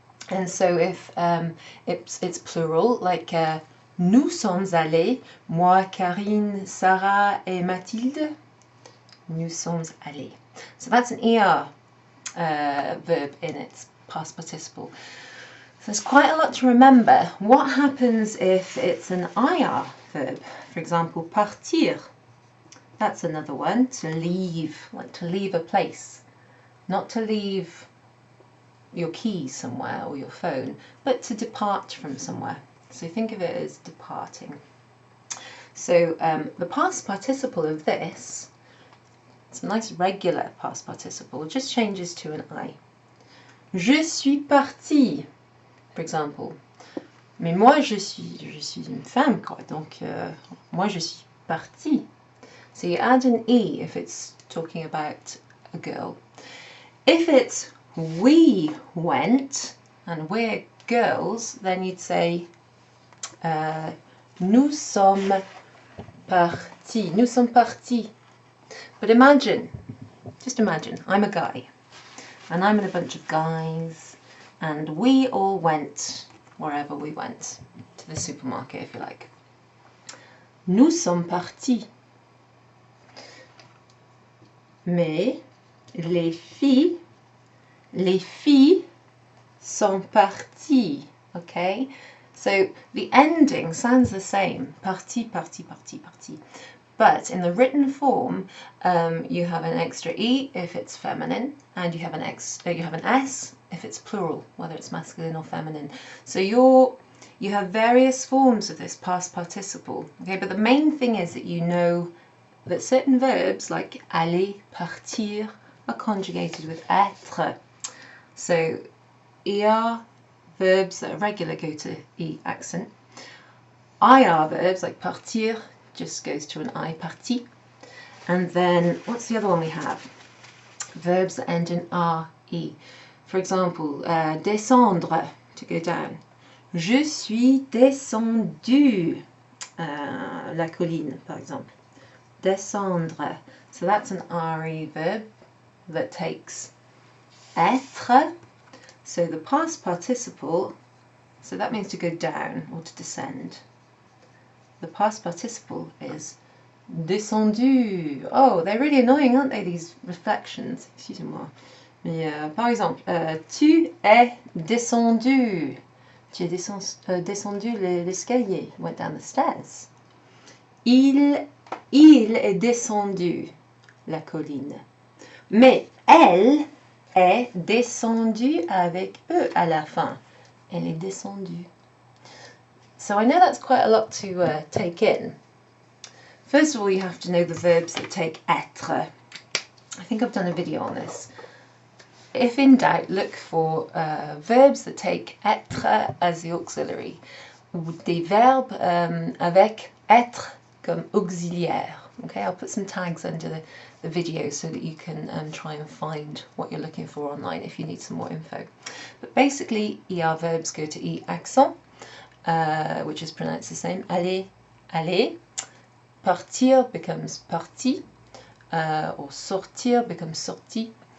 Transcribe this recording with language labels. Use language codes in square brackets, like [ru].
[en] And so if it's plural, like [fr] nous sommes allés, moi, Karine, Sarah et Mathilde, nous sommes allés. [en] So that's an ER verb in its past participle. So there's quite a lot to remember. What happens if it's an IR verb? For example, partir. That's another one. To leave, like to leave a place. Not to leave your keys somewhere or your phone, but to depart from somewhere. So think of it as departing. So the past participle of this, it's a nice regular past participle, just changes to an I. [fr] Je suis partie, [en] for example. [fr] Mais moi, je suis une femme, quoi. Donc, moi, je suis partie. [en] So you add an E if it's talking about a girl. If it's we went, and we're girls, then you'd say [fr] nous sommes partis. Nous sommes partis. [en] But imagine, just imagine, I'm a guy, and I'm in a bunch of guys, and we all went wherever we went, to the supermarket if you like. [fr] Nous sommes partis. Mais les filles sont parties. [en] Okay? So the ending sounds the same. [fr] Parti, parti, parti, parti. [en] But in the written form, you have an extra E if it's feminine, and you have an S if it's plural, whether it's masculine or feminine. So you have various forms of this past participle. Okay, but the main thing is that you know that certain verbs like aller, partir are conjugated with être. So ER verbs that are regular go to E accent. IR verbs like partir just goes to an I, parti. And then what's the other one we have? Verbs that end in RE. For example, descendre, to go down. [fr] Je suis descendu la colline, par exemple. Descendre. [en] So that's an RE verb that takes être. So the past participle, so that means to go down or to descend. The past participle is descendu. Oh, they're really annoying, aren't they, these reflections? [fr] Excusez-moi. Mais par exemple, tu es descendu. Tu es descendu l'escalier. [en] Went down the stairs. [fr] Il est descendu la colline. Mais elle est descendue avec eux à la fin. Elle est descendue. [en] So I know that's quite a lot to take in. First of all, you have to know the verbs that take être. I think I've done a video on this. If in doubt, look for verbs that take être as the auxiliary. [fr] Des verbes avec être comme auxiliaire. [en] Okay, I'll put some tags under the video so that you can try and find what you're looking for online if you need some more info. But basically, ER verbs go to E accent, which is pronounced the same. Aller, aller. Partir becomes parti, or sortir becomes sorti.